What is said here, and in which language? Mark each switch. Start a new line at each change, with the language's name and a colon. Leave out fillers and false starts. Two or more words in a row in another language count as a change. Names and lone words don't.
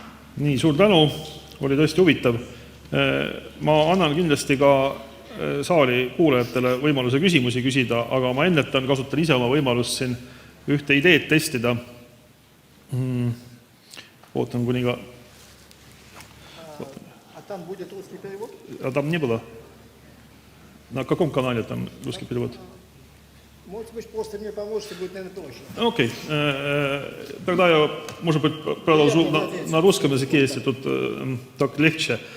Estonian: Nii, suur tänu, oli tõesti huvitav. Ma annan kindlasti ka saali kuulajatele võimaluse küsimusi küsida, aga ma ennetan, kasutan ise oma võimalust siin ühte ideed testida. Ootan kuni ka...
Russian: А там будет русский перевод? А там не было. На каком канале там русский перевод? Может быть, просто мне поможете, будет, наверное, проще. Окей. Тогда я, может быть, продолжу на русском языке, если тут так легче.